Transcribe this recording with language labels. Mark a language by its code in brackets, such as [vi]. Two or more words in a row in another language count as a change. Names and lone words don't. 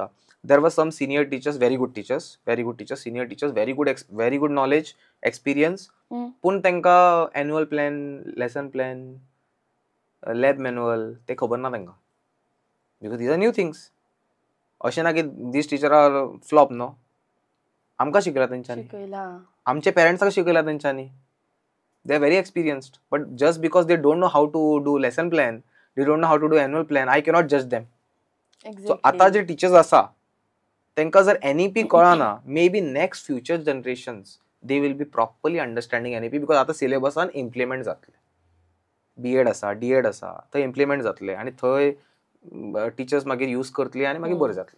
[en] there were some senior teachers, very good teachers, senior teachers, very good knowledge, [kok] एक्सपिरियन्स, पूण तांकां [en] annual plan, lesson plan, lab manual [kok] ते खबर ना तांकां. [en] because these are new things. [kok] अशें ना की [en] these teacher are flop [kok] न्हू. आमकां शिकयला तेंच्यांनी, आमचे पेरंट्सांक शिकयला तेंच्यांनी. [en] they are very experienced, but just because they don't know how to do lesson plan, they don't know how to do annual plan, I cannot judge them. [kok] सो आता जे टीचर्स आसा तांकां जर NEP कळना [en] may be next future generations they will be properly understanding NEP because [kok] आता सिलेबसान इम्प्लिमेंट जातले. BEd आसा DEd आसा थंय इम्प्लिमेंट जातले आनी थंय टीचर्स मागीर यूज करतली आनी मागीर बरें जातलें.